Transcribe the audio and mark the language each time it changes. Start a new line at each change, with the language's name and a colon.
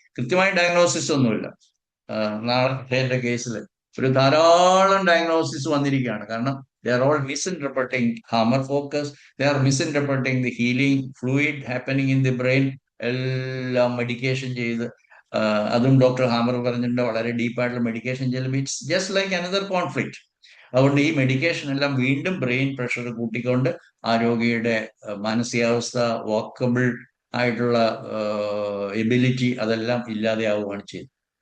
Malayalam: കൃത്യമായ ഡയഗ്നോസിസ് ഒന്നുമില്ല. നാളെ കേസിൽ ഒരു ധാരാളം ഡയഗ്നോസിസ് വന്നിരിക്കുകയാണ്.
English: കാരണം they are all misinterpreting hammer focus, they are misinterpreting the healing fluid happening in the brain.
Malayalam: എല്ലാം മെഡിക്കേഷൻ ചെയ്ത്, അതും ഡോക്ടർ ഹാമർ പറഞ്ഞിട്ടുണ്ട്, വളരെ ഡീപ്പായിട്ടുള്ള മെഡിക്കേഷൻ ചെയ്യുമ്പോൾ
English: It's just like another conflict.
Malayalam: അതുകൊണ്ട് ഈ മെഡിക്കേഷൻ എല്ലാം വീണ്ടും ബ്രെയിൻ പ്രഷർ കൂട്ടിക്കൊണ്ട് ആ രോഗിയുടെ മാനസികാവസ്ഥ, വാക്കബിൾ ആയിട്ടുള്ള എബിലിറ്റി അതെല്ലാം ഇല്ലാതെയാവുകയാണ് ചെയ്യുന്നത്.